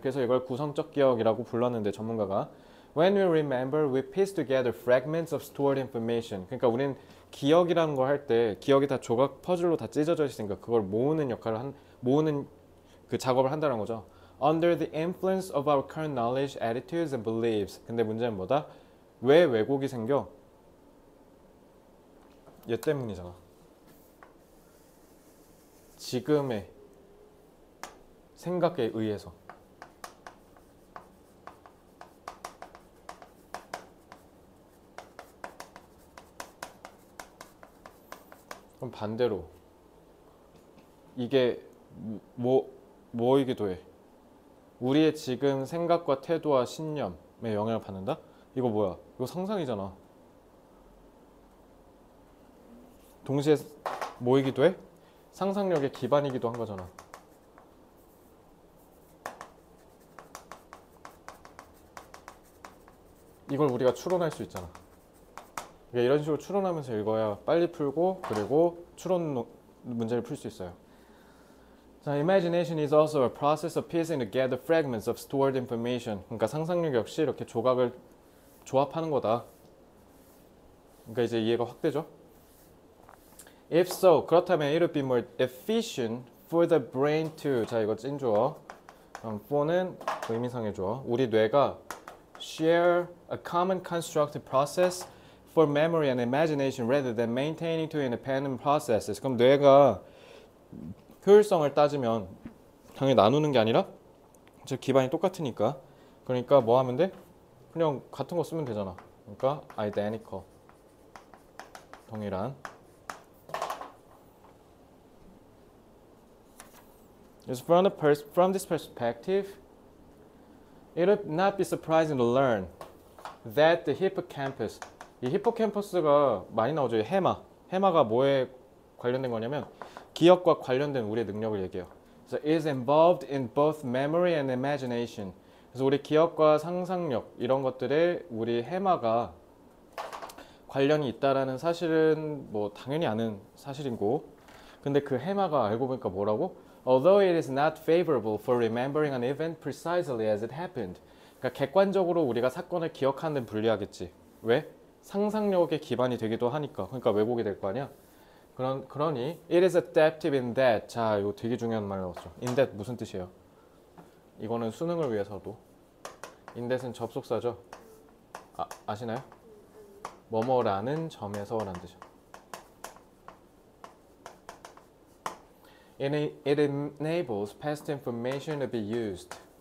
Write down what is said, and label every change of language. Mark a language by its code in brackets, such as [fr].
[ko] 그래서 이걸 구성적 기억이라고 불렀는데 전문가가 [en] When we remember, we piece together fragments of stored information. [ko] 그러니까 우리는 기억이라는 걸 할 때 기억이 다 조각 퍼즐로 다 찢어져 있으니까 그걸 모으는 역할을 모으는 그 작업을 한다는 거죠. [en] Under the influence of our current knowledge, attitudes, and beliefs. [ko] 근데 문제는 뭐다? 왜 왜곡이 생겨? 얘 때문이잖아. 지금의 생각에 의해서. 그럼 반대로 이게 뭐이기도 해. 우리의 지금 생각과 태도와 신념에 영향을 받는다? 이거 뭐야? 이거 상상이잖아. 동시에 뭐이기도 해? 상상력의 기반이기도 한 거잖아. 이걸 우리가 추론할 수 있잖아. 그러니까 이런 식으로 추론하면서 읽어야 빨리 풀고 그리고 추론 문제를 풀 수 있어요. [en] 자, imagination is also a process of piecing together fragments of stored information. [ko] 그러니까 상상력 역시 이렇게 조각을 조합하는 거다. 그러니까 이제 이해가 확 되죠? [en] If so, [ko] 그렇다면 [en] it would be more efficient for the brain to. [ko] 자, 이거 찐주어. for는 의미상의 주어. 우리 뇌가 [en] share a common constructive process for memory and imagination rather than maintaining two independent processes. [ko] 그럼 뇌가 효율성을 따지면 당연히 나누는 게 아니라 즉 기반이 똑같으니까 그러니까 뭐 하면 돼? 그냥 같은 거 쓰면 되잖아. 그러니까 identical. 동일한. [en] Is from this perspective, it would not be surprising to learn that the hippocampus, [ko] 이 히포캠퍼스가 많이 나오죠. 해마가 뭐에 관련된 거냐면 기억과 관련된 우리의 능력을 얘기해요. 그래서 [en] is involved in both memory and imagination. [ko] 그래서 우리 기억과 상상력 이런 것들에 우리 해마가 관련이 있다라는 사실은 뭐 당연히 아는 사실이고, 근데 그 해마가 알고 보니까 뭐라고? [en] Although it is not favorable for remembering an event precisely as it happened. [ko] 그러니까 객관적으로 우리가 사건을 기억하는 데는 불리하겠지. 왜? 상상력에 기반이 되기도 하니까. 그러니까 왜곡이 될 거 아니야? 그러니 [en] it is adaptive in that. [ko] 자, 이거 되게 중요한 말 나왔죠. in that 무슨 뜻이에요? 이거는 수능을 위해서도. in that은 접속사죠. 아시나요? 뭐뭐라는 점에서라는 뜻이요. [en] It enables past information to be used.